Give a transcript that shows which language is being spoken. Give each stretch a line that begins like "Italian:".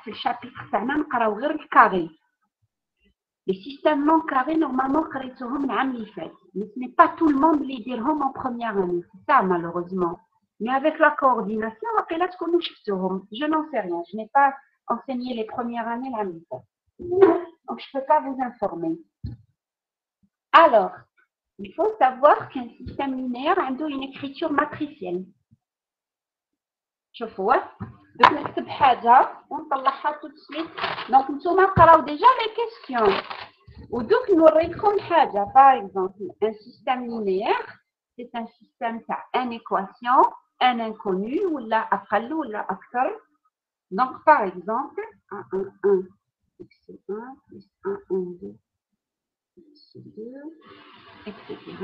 Arabic: في الشابتر تاعنا نقراو غير الكاري.
French: Les systèmes non carrés, normalement, mais ce n'est pas tout le monde les diront en première année. C'est ça, malheureusement. Mais avec la coordination, je n'en sais rien. Je n'ai pas enseigné les premières années la méthode. Donc, je ne peux pas vous informer. Alors, il faut savoir qu'un système linéaire a une écriture matricielle.
Arabic: شوفوا دوك نكتب حاجة ونطلعها
French: tout de suite. Donc,
Arabic: نتوما قراو
French: déjà les questions.
Arabic: ودوك نوريكم حاجة.
French: Par exemple, un système linéaire, c'est un système تاع une équation, un inconnu,
Arabic: ولا أقل ولا أكثر.
French: Donc, par exemple, 1, 1, 1, x1 plus 1, 1, 2, x2, etc.